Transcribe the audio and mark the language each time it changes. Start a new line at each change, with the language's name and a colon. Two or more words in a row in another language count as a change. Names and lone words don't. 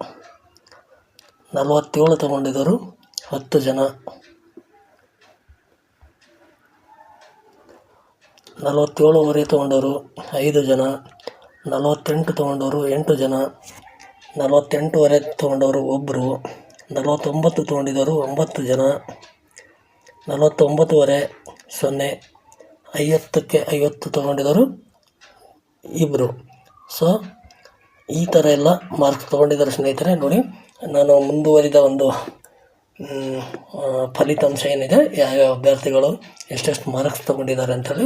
Kannada: 47 ತೊಗೊಂಡಿದ್ದರು 10 ಜನ, 47ವರೆ ತೊಗೊಂಡವರು 5 ಜನ, 48 ತೊಗೊಂಡವರು 8 ಜನ, 48ವರೆ ತೊಗೊಂಡವರು 1, 49 ತೊಗೊಂಡಿದ್ದರು 9 ಜನ, 49ವರೆ 0, 50ಕ್ಕೆ 50 ತೊಗೊಂಡಿದ್ದವರು ಇಬ್ಬರು. ಸೊ ಈ ಥರ ಎಲ್ಲ ಮಾರ್ಕ್ಸ್ ತೊಗೊಂಡಿದ್ದಾರೆ ಸ್ನೇಹಿತರೆ. ನೋಡಿ, ನಾನು ಮುಂದುವರಿದ ಒಂದು ಫಲಿತಾಂಶ ಏನಿದೆ, ಯಾವ್ಯಾವ ಅಭ್ಯರ್ಥಿಗಳು ಎಷ್ಟೆಷ್ಟು ಮಾರ್ಕ್ಸ್ ತೊಗೊಂಡಿದ್ದಾರೆ ಅಂಥೇಳಿ.